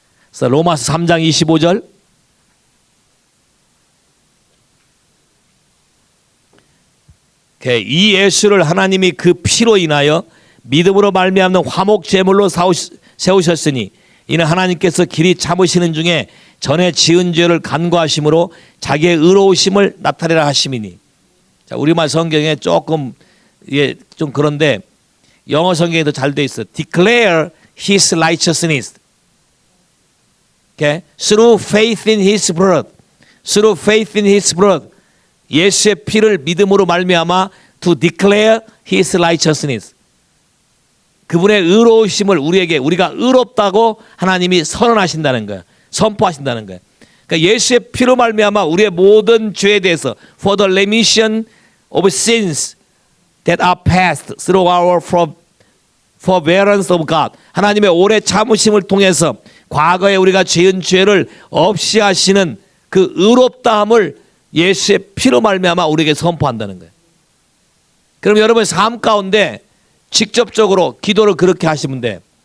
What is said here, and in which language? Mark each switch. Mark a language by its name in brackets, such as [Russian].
[Korean] 그래서 로마서 3장 25절 이 예수를 하나님이 그 피로 인하여 믿음으로 말미암는 화목 제물로 세우셨으니 이는 하나님께서 길이 참으시는 중에 전에 지은 죄를 간과하심으로 자기의 의로우심을 나타내라 하심이니. 자, 우리말 성경에 조금 이게 좀 그런데 영어 성경에 더 잘 돼 있어. [English] Declare His righteousness. Okay? Through faith in His blood. Through faith in His blood. [Korean] 예수의 피를 믿음으로 말미암아 [English] to declare His righteousness. [Korean] 그분의 의로우심을 우리가 의롭다고 하나님이 선언하신다는 거예요. 선포하신다는 거예요. 그러니까 예수의 피로 말미암아 우리의 모든 죄에 대해서 [English] for the remission of sins that are past through our forbearance of God. [Korean] 하나님의 오래 참으심을 통해서 과거에 우리가 지은 죄를 없이 하시는 그 의롭다함을 예수의 피로 말미암아 우리에게 선포한다는 거예요. 그럼 여러분의 삶 가운데 직접적으로 기도를 그렇게 하시면 돼.